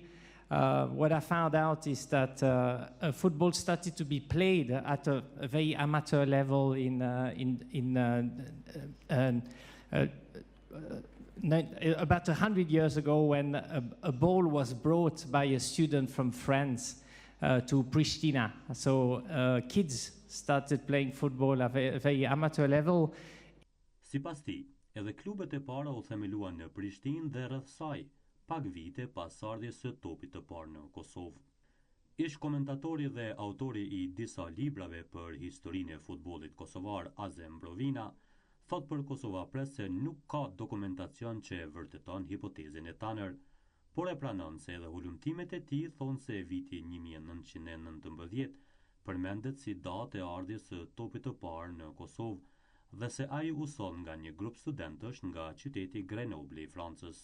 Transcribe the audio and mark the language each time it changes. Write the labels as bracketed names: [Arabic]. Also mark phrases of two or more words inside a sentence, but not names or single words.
[English] What I found out is that football started to be played at a very amateur level about 100 years ago, when a ball was brought by a student from France to Pristina. So kids started playing football at a very amateur level. [Albanian] Sipas tij, edhe klubet e para u themeluan në Prishtinë dhe rreth saj, pak vite pas ardhjes së topit të parë në Kosovë. Ish komentatori dhe autori i disa librave për historinë e futbollit kosovar, Azem Brovina, thot për Kosova Press se nuk ka dokumentacion që e vërteton hipotezën e Tanner, por e pranon se edhe hulumtimet e tij thonë se viti 1919 përmendet si datë e ardhjes së topit të parë në Kosovë dhe se ai u soll nga një grup studentësh nga qyteti Grenoble i Francës.